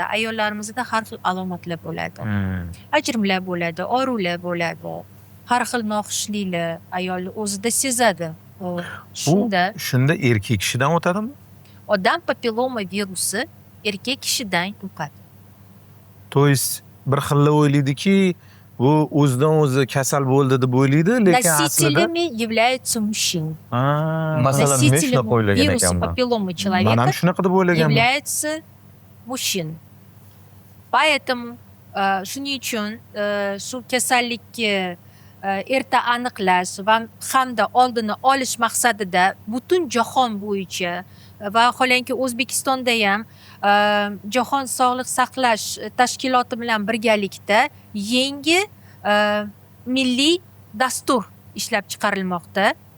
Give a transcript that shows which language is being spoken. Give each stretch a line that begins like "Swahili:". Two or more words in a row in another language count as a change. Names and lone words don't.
Uzbek: Ayollarimizda har xil alomatlar bo'ladi. Ajrimlar bo'ladi, og'riqlar bo'ladi. Har xil noxushliklar ayolni o'zida sezadi. Shunda erkak kishidan o'tadimi? Odam papilloma virusi erkak kishidan yuqadi.
Russian: То есть
Uzbek: bir xilla o'ylaydiki, bu o'zidan o'zi kasal bo'ldi deb o'ylaydi, lekin aslida
Russian: Носителями являются мужчины.
Uzbek: Masalan, nima shuna qo'yilgan
Russian: Вируса
Uzbek: ekan bu?
Russian: папилломы
Uzbek: men ham
Russian: человека
Uzbek: shunaqa deb o'ylaganman.
Russian: являются мужчины.
Uzbek: Поэтому shuning uchun shu kasallikni erta aniqlash va hamda oldini olish maqsadida butun jahon bo'yicha va holanki O'zbekistonda ham Jahon sog'liqni saqlash tashkiloti bilan birgalikda yangi milliy dastur ishlab chiqarilmoqda.